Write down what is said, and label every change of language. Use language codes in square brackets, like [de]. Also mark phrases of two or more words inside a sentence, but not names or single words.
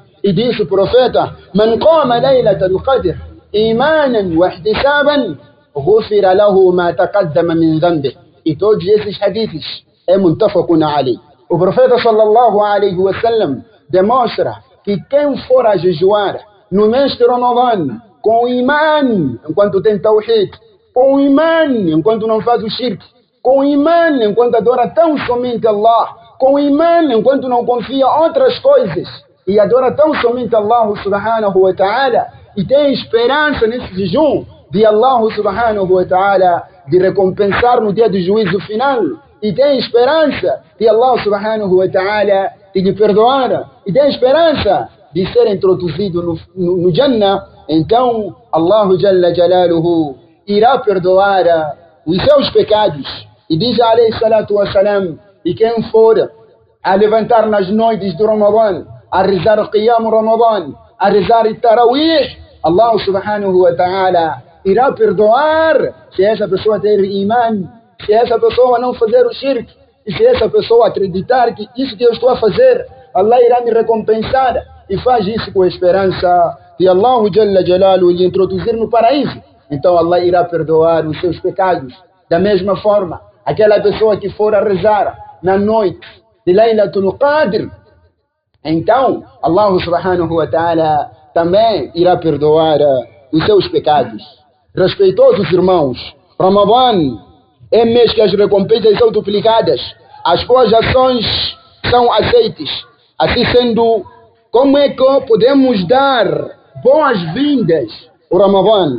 [pt] E diz o profeta: [ar] من قام ليلة القدر إيمانا واحتسابا غفر له ما تقدم من ذنبه. [pt] E todos esses hadiths é [ar] متفق عليه. [pt] O profeta [ar] صلى الله عليه وسلم [pt] demonstra que quem for a jejuar no mês de Ramadã com iman, enquanto tem tawhid, com iman, enquanto não faz o shirk, com iman, enquanto adora tão somente Allah, com iman, enquanto não confia em outras coisas, e adora tão somente [ar] الله سبحانه وتعالى, [pt] e tem esperança nesse jejum de [ar] الله سبحانه وتعالى [pt] de recompensar no dia do juízo final, e tem esperança de [ar] الله سبحانه وتعالى [pt] de lhe perdoar, e tem esperança de ser introduzido no Jannah, então [ar] الله جل جلاله [pt] irá perdoar os seus pecados. E diz [ar] عليه الصلاة والسلام: [pt] e quem for a levantar nas noites do Ramadã, a rezar Qiyam Ramadã, a rezar Tarawih, [ar] الله سبحانه وتعالى [pt] irá perdoar se essa pessoa ter iman, se essa pessoa não fazer o shirk, e se essa pessoa acreditar que isso que eu estou a fazer, Allah irá me recompensar, e faz isso com a esperança de [ar] الله جل جلاله [pt] lhe introduzir no paraíso, então Allah irá perdoar os seus pecados. Da mesma forma, aquela pessoa que for a rezar na noite de Laylatul Qadr, então [ar] الله سبحانه وتعالى [pt] também irá perdoar os seus pecados. Respeitosos irmãos, Ramadã é mês que as recompensas são duplicadas, as boas ações são aceites. Assim sendo, como é que podemos dar boas-vindas ao Ramadã?